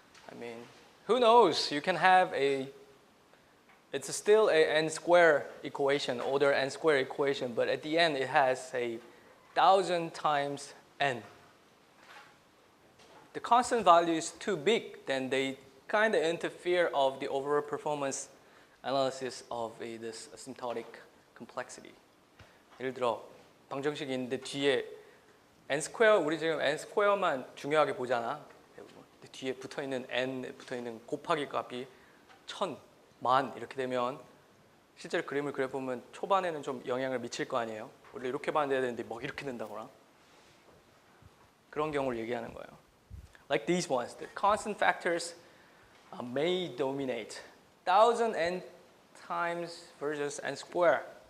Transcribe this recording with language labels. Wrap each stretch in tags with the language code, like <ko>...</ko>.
<en>I mean, who knows? You can have it's still a n square equation, order n square equation, but at the end it has 1,000 times n. The constant value is too big, then they kind of interfere of the overall performance analysis of this asymptotic complexity.</en> <ko>예를 들어 방정식이 있는데 뒤에 n 스퀘어, 우리 지금 n 스퀘어만 중요하게 보잖아. 근데 뒤에 붙어있는 n 붙어있는 곱하기 값이 1000, 10,000 이렇게 되면 실제로 그림을 그려보면 초반에는 좀 영향을 미칠 거 아니에요. 원래 이렇게 봐야 되는데 막 이렇게 된다거나 그런 경우를 얘기하는 거예요.</ko> <en>Like these ones, the constant factors may dominate 1,000 n times versus n square.</en>